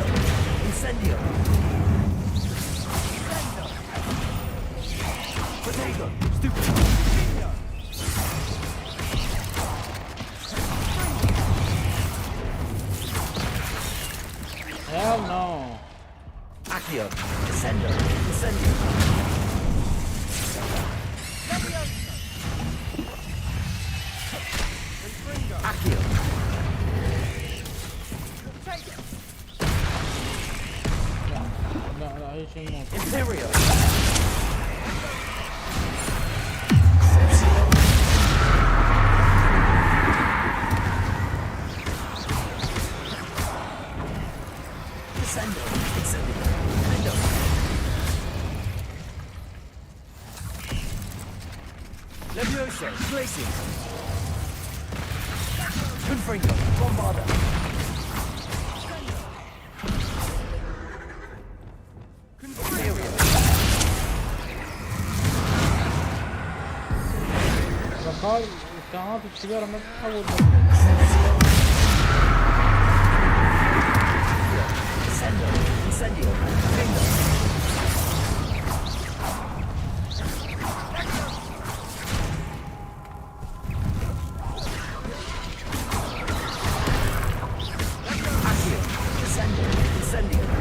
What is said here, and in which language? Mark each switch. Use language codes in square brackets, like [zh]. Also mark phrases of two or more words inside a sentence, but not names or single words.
[en] Incendio. Potato. Stupid. Hell no. Accio. Descendo. Descendo. Accio. [ar] لا اي شيء مو. [en] Imperio. Descendo. Incendio. Defendo. Levioso. Glacier. Confringo. Bombarda. Imperio. [ar] بقال الكائنات الكبيرة ما تتحول. [en] Incendio. Incendio. Defendo. Accio. Descendo. Incendio.